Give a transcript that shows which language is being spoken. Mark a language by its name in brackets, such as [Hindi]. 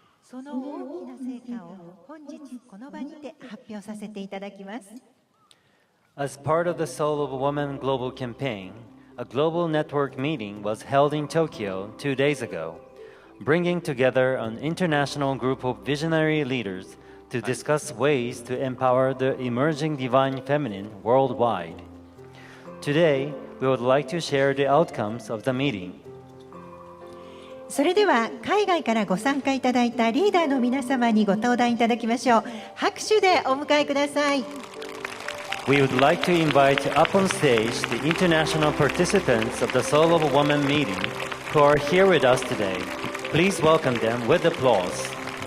[Japanese] その大きな成果を本日この場にて発表させていただきます。 [English] As part of the Soul of a Woman global campaign, a global network meeting was held in Tokyo 2 days ago, bringing together an international group of visionary leaders to discuss ways to empower the emerging divine feminine worldwide. Today, we would like to share the outcomes of the meeting. [Japanese] それでは海外からご参加いただいたリーダーの皆様にご登壇いただきましょう。拍手でお迎えください。 [English] We would like to invite up on stage the international participants of the Soul of a Woman meeting who are here with us today. Please welcome them with applause.